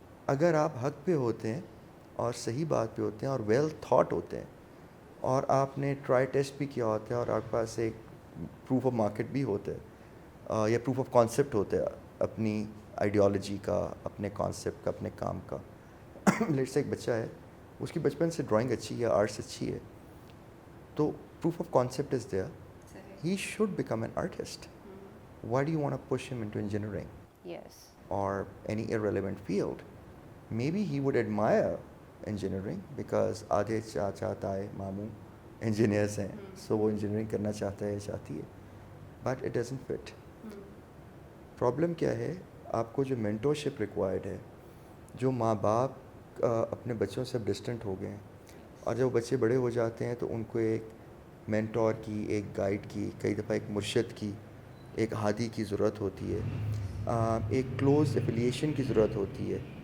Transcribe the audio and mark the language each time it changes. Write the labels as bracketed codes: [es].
[ur] اگر آپ حق پہ ہوتے ہیں اور صحیح بات پہ ہوتے ہیں اور ویل تھاٹ ہوتے ہیں اور آپ نے ٹرائی ٹیسٹ بھی کیا ہوتا ہے اور آپ کے پاس ایک پروف آف مارکیٹ بھی ہوتا ہے یا پروف آف کانسیپٹ ہوتا ہے اپنی آئیڈیالوجی کا, اپنے کانسیپٹ کا, اپنے کام کا. لیٹ سے ایک بچہ ہے, اس کی بچپن سے ڈرائنگ اچھی ہے, آرٹس اچھی ہے, تو [en] proof of concept is there. He should become an artist. Why do you want to push him into engineering? Yes. Or any irrelevant field? Maybe he would admire engineering because [ur] آدھے چاچا تائے ماموں engineers ہیں, so وہ engineering کرنا چاہتا ہے, چاہتی ہے, [en] but it doesn't fit. [ur] Problem کیا ہے؟ آپ کو جو مینٹورشپ ریکوائرڈ ہے, جو ماں باپ اپنے بچوں سے ڈسٹنٹ ہو گئے ہیں, اور جب بچے بڑے ہو جاتے ہیں تو ان کو ایک مینٹور کی, ایک گائیڈ کی, کئی دفعہ ایک مرشد کی, ایک ہادی کی ضرورت ہوتی ہے, ایک کلوز ایفیلیشن کی ضرورت ہوتی ہے.